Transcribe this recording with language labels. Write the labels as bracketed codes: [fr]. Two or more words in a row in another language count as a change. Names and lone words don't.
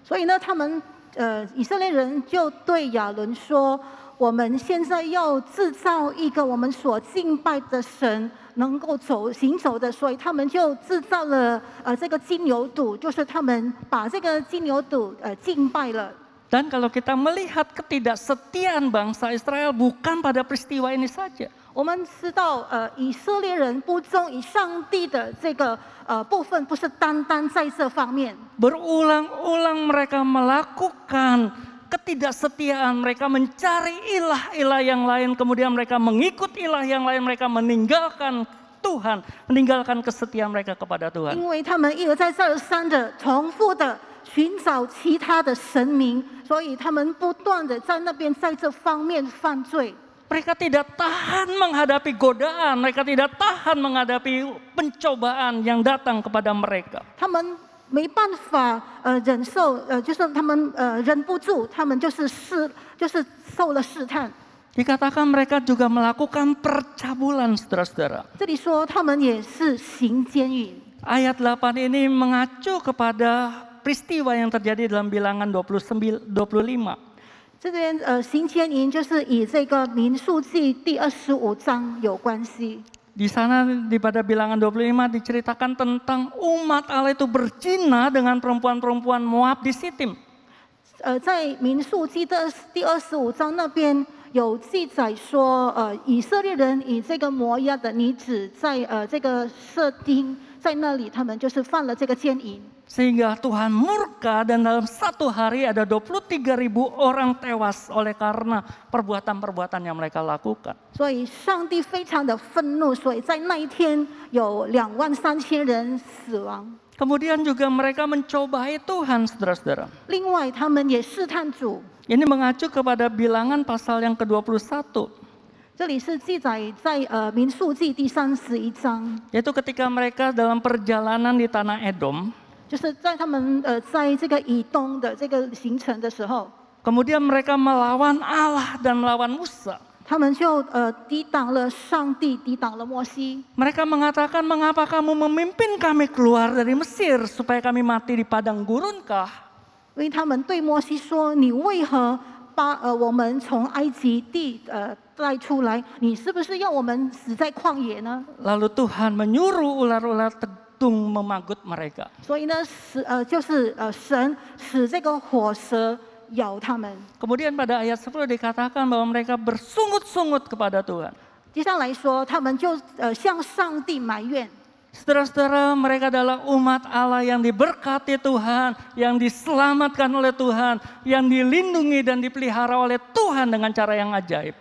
[zh] 所以呢，他们以色列人就对亚伦说：“我们现在要制造一个我们所敬拜的神能够行走的，所以他们就制造了这个金牛犊，就是他们把这个金牛犊敬拜了。” [id] Dan kalau kita melihat ketidaksetiaan bangsa Israel bukan pada peristiwa ini saja. [zh] 我们知道，以色列人不忠于上帝的这个部分，不是单单在这方面。 [id] Berulang-ulang mereka melakukan ketidaksetiaan, mereka mencari ilah-ilah yang lain, kemudian mereka mengikut ilah yang lain, mereka meninggalkan Tuhan, meninggalkan kesetiaan mereka kepada Tuhan. [zh] 因为他们一而再再而三的重复的寻找其他的神明，所以他们不断的在那边在这方面犯罪。 [id] Mereka tidak tahan menghadapi godaan, mereka tidak tahan menghadapi pencobaan yang datang kepada mereka. [zh] 他们没办法忍受，就是他们忍不住，他们就是受了试探。 [id] Dikatakan mereka juga melakukan percabulan, saudara-saudara. [zh] 这里说他们也是行奸淫。 [id] Ayat 8 ini mengacu kepada peristiwa yang terjadi dalam Bilangan 25. [zh] 这边行奸淫就是以这个民数记第25章有关系。 [id] Di sana pada Bilangan 25 diceritakan tentang umat Allah itu berzina dengan perempuan-perempuan Moab di Sitim. [zh] 在民数记的第25章那边有记载说，以色列人以这个摩押的女子在这个设丁在那里，他们就是犯了这个奸淫。 [id] Sehingga Tuhan murka dan dalam satu hari ada 23.000 orang tewas oleh karena perbuatan-perbuatan yang mereka lakukan. [zh] 所以上帝非常的愤怒，所以在那一天有23000人死亡。 [id] Kemudian juga mereka mencobai Tuhan, saudara-saudara. [zh] 另外，他们也试探主。 [id] Ini mengacu kepada Bilangan pasal yang ke-21. [zh] 这里是记载在民数记第31章， [id] Yaitu ketika mereka dalam perjalanan di tanah Edom. [zh] 就是在他们在这个以东的这个行程的时候， [id] Kemudian mereka melawan Allah dan melawan Musa. [zh] 他们就抵挡了上帝，抵挡了摩西。 [id] Mereka mengatakan, mengapa kamu memimpin kami keluar dari Mesir supaya kami mati di padang gurunkah? [zh] 因为他们对摩西说：“你为何把我们从埃及地带出来？你是不是要我们死在旷野呢？” [id] Lalu Tuhan menyuruh ular-ular tetung memagut mereka. [zh] 所以呢，神使这个火蛇咬他们。 [id] Kemudian pada ayat 10 dikatakan bahwa mereka bersungut-sungut kepada Tuhan. [zh] 接下来说，他们就向上帝埋怨。 [id] Saudara-saudara, mereka adalah umat Allah yang diberkati Tuhan, yang diselamatkan oleh Tuhan, yang dilindungi dan dipelihara oleh Tuhan dengan cara yang ajaib.